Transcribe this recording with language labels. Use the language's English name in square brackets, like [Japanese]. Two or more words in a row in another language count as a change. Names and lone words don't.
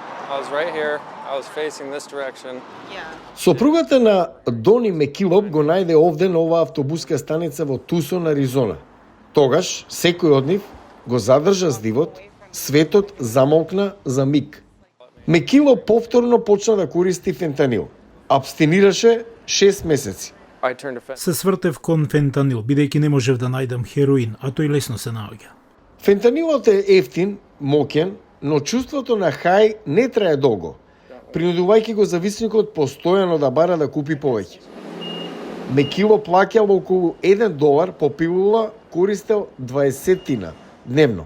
[English] I was right here. I was facing this direction. [Macedonian] Сопругата на Дони Мекилоп го најде овде на оваа автобуска станица во Тусон, Аризона. Тогаш, секој од нив го задржа здивот, светот замолкна за миг. Мекилоп повторно почна да користи фентанил. Абстинираше 6 месеци. [English] I turned to [Macedonian] Се свртев кон фентанил, бидејќи не можев да најдам хероин, а тој лесно се наоѓа. Фентанилот е ефтин, моќен, но чувството на хај не трае долго, принудувајќи го зависникот постојано да бара да купи повеќе. Мекило плаќал околу $1 по пилула, користел 20 дневно.